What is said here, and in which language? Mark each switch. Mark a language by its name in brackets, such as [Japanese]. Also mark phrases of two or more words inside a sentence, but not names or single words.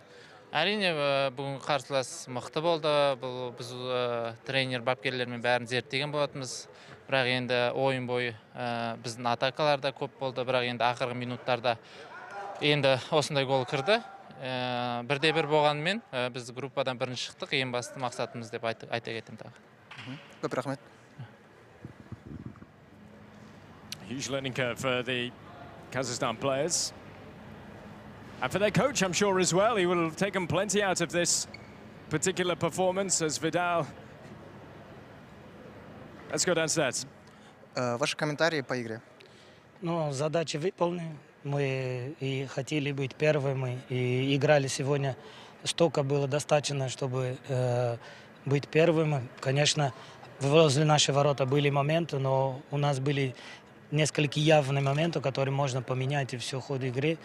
[Kazakh] Әрине, бүгінгі қарсылас мықты болды. Біз тренер, бапкерлермен бәрін зерттеген болатынбыз. Бірақ енді ойын бойы біздің атакаларда көп болды. Бірақ енді ақырғы минуттарда енді осындай гол кірді. 1-1 болғанымен біз группадан бірінші шықтық. Ең басты мақсатымыз деп айта кетемін тағы. Көп рахмет. [English] Huge learning curve for the Kazakhstan players. And for their coach, I'm sure, as well. He will have taken plenty out of this particular performance as Vidal. Let's go downstairs. [Russian] Ваши комментарии по игре? Ну, задачи выполнены. Мы и хотели быть первыми, и играли сегодня. Столько было достаточно, чтобы быть первыми. Конечно, возле наших ворота были моменты, но у нас были несколько явных моментов, которые можно поменять и все ход игры.